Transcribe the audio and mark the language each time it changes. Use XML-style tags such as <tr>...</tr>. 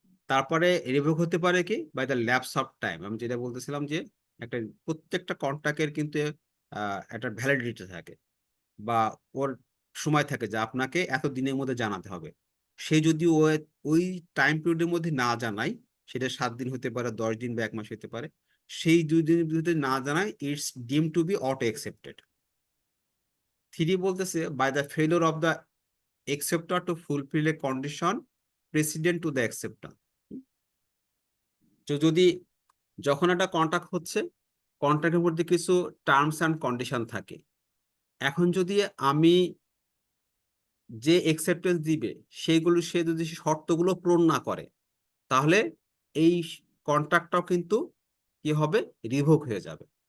<bn>তারপরে রিভোক হতে পারে কি by the lapse of time, আমি যেটা বলতেছিলাম যে একটা প্রত্যেকটা কন্ট্রাক্টের কিন্তু একটা ভ্যালিডিটি থাকে বা ওর সময় থাকে যে আপনাকে এত দিনের মধ্যে জানাতে হবে। সে যদি ওই টাইম পিরিয়ডের মধ্যে না জানায়, সেটা 7 দিন হতে পারে, 10 দিন বা 1 মাস হতে পারে, সেই 2 দিনের ভিতরে না জানায় ইটস ডিম টু বি অটো একসেপ্টেড।</bn> <en>3 বলতেছে by the failure of the acceptor to fulfill a condition precedent to the acceptor।</en> <bn>তো যদি যখন একটা কন্ট্রাক্ট হচ্ছে, কন্ট্রাক্টের মধ্যে কিছু টার্মস অ্যান্ড কন্ডিশন থাকে, এখন যদি আমি যে একসেপ্টেন্স দিবে সেইগুলো সে যদি শর্তগুলো পূরণ না করে, তাহলে এই কন্ট্রাক্টটাও কিন্তু কি হবে, রিভোক হয়ে যাবে।</bn>